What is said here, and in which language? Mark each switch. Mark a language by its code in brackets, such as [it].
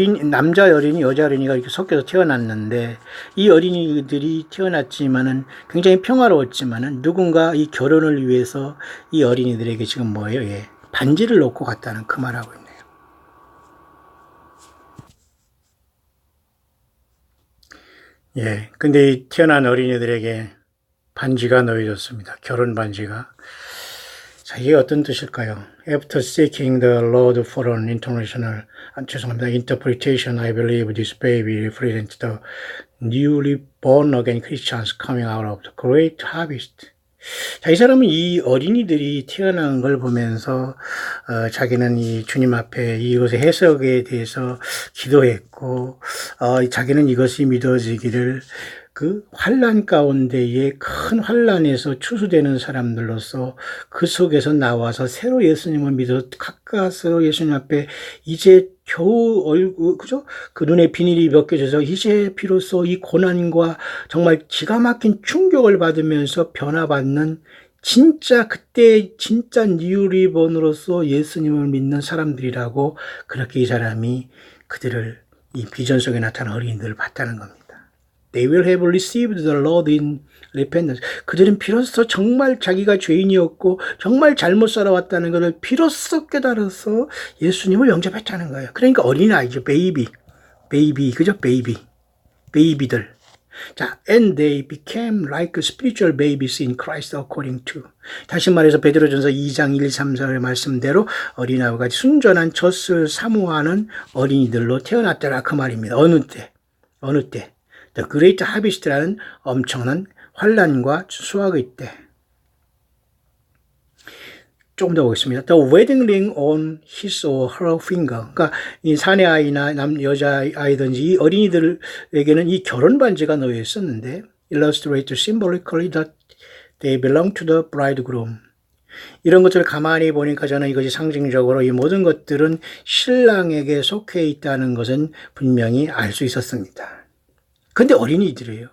[ko] 남자 어린이, 여자 어린이가 이렇게 섞여서 태어났는데 이 어린이들이 태어났지만은 굉장히 평화로웠지만은 누군가 이 결혼을 위해서 이 어린이들에게 지금 뭐예요? 예. 반지를 놓고 갔다는 그 말하고 있네요. 예. 근데 이 태어난 어린이들에게 반지가 놓여졌습니다. 결혼 반지가. 자, 이게 어떤 뜻일까요? [en] After seeking the Lord for an international, [ko] 죄송합니다. [en] interpretation, I believe this baby represents the newly born again Christians coming out of the great harvest. [ko] 자, 이 사람은 이 어린이들이 태어난 걸 보면서 자기는 이 주님 앞에 이것의 해석에 대해서 기도했고 자기는 이것이 믿어지기를 그 환난 가운데에 큰 환난에서 추수되는 사람들로서 그 속에서 나와서 새로 예수님을 믿어 가까스로 예수님 앞에 이제 겨우 그죠? 그 눈에 비닐이 벗겨져서 이제 비로소 이 고난과 정말 기가 막힌 충격을 받으면서 변화받는 진짜 그때 진짜 뉴리본으로서 예수님을 믿는 사람들이라고 그렇게 이 사람이 그들을 이 비전 속에 나타난 어린이들을 봤다는 겁니다. [en] They will have received the Lord in repentance. [ko] 그들은 비로소 정말 자기가 죄인이었고 정말 잘못 살아왔다는 것을 비로소 깨달아서 예수님을 영접했다는 거예요. 그러니까 어린아이죠. 베이비, 그죠? 베이비들. [en] 자, and they became like spiritual babies in Christ according to. [ko] 다시 말해서 베드로전서 2장 1, 2, 3, 4의 말씀대로 어린아이와 같이 순전한 젖을 사모하는 어린이들로 태어났더라 그 말입니다. 어느 때? The Great Harvest라는 엄청난 환란과 수확의 때. 조금 더 보겠습니다. [en] The wedding ring on his or her finger. [ko] 그러니까 이 사내 아이나 여자 아이든지 이 어린이들에게는 이 결혼 반지가 놓여 있었는데, [en] illustrate symbolically that they belong to the bridegroom. [ko] 이런 것들을 가만히 보니까 저는 이것이 상징적으로 이 모든 것들은 신랑에게 속해 있다는 것은 분명히 알 수 있었습니다. 근데 어린이들이에요.